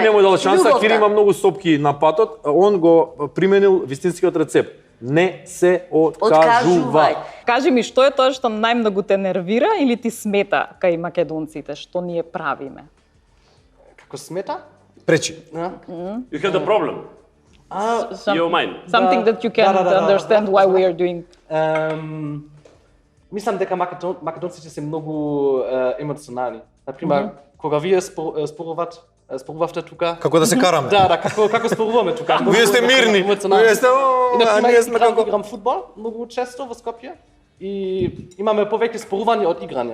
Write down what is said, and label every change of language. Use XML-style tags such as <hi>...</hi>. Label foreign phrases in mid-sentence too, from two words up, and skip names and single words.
<mk>не му дал шанса, Љубовта. Кире има многу сопки на патот, он го применил вистинскиот рецепт. Не се Откажувај. откажува. Кажи ми, што е тоа што најмногу те нервира или ти смета кај македонците, што ние правиме? Како смета? Пречи.</mk> <en>You have the problem. Your mind. Something that you can</en> <mk>Да.</mk> <en>understand why we are doing.</en> <mk>Мислам дека македонците се многу емоционални. Например, кога вие спорувавте тука. Како да се караме? Да, како споруваме тука. Вие сте мирни. Вие сте, И, а например, ние сме како... играм фудбал многу често во Скопје и имаме повеќе спорување од играње.</mk>